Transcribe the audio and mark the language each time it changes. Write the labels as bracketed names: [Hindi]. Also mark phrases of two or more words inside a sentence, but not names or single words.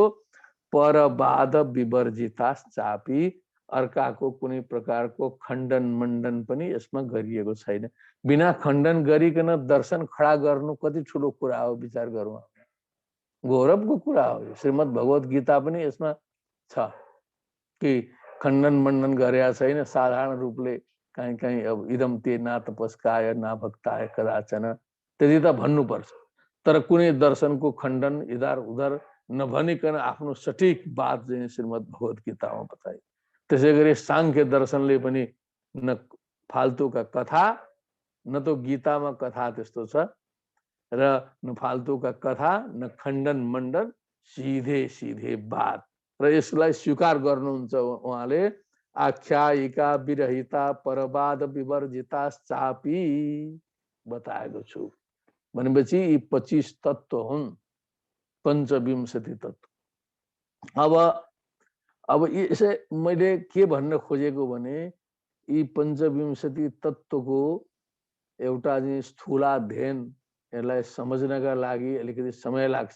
[Sanskrit] परवाद विवर्जिता चापी, [Nepali] अर्काको कुनै प्रकारको खण्डन मण्डन पनि यसमा गरिएको छैन। बिना खण्डन गरिकन दर्शन खडा गर्नु कति ठुलो कुरा हो, विचार गरौँ। गौरवको कुरा हो। श्रीमद् भगवत गीता पनि यसमा छ कि खण्डन मण्डन गरेका छैन। साधारण रूपले कहीँ कहीँ अब [Sanskrit] इदम ते ना तपस्काय ना भक्ताय कदाचन [Nepali] त्यति त भन्नुपर्छ, तर कुनै दर्शनको खण्डन [Hindi] इधर उधर [Nepali] नभनिकन आफ्नो सठिक बात चाहिँ श्रीमद् भगवत गीतामा बताए। त्यसै गरी सांख्य दर्शनले पनि [Hindi] न फाल्तुका कथा, न तो [Nepali] गीतामा कथा त्यस्तो छ, र [Hindi] न फाल्तुका कथा [Nepali] न खण्डन मण्डन, [Hindi] सिधे सिधे बात। [Nepali] र यसलाई स्वीकार गर्नुहुन्छ उहाँले। [Sanskrit] आख्यायिका विरहिता परवाद विवर्जिता चापी [Nepali] बताएको छु भनेपछि यी 25 तत्व हुन्, पञ्चविंशति तत्व। अब यसै मैले के भन्न खोजेको भने यी पञ्चविंशति तत्वको एउटा चाहिँ स्थूलाध्ययन, यसलाई समझ्नका लागि अलिकति समय लाग्छ।